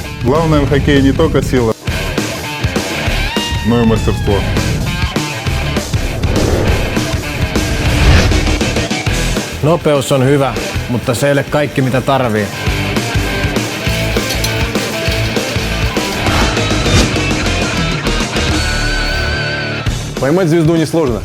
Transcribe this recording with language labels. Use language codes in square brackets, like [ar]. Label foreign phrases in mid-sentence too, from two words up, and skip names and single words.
[ru] Главное в хоккее не только сила, но и мастерство. [fi] Nopeus on hyvä, mutta se ei ole kaikki mitä tarvii. [ru] Поймать звезду несложно.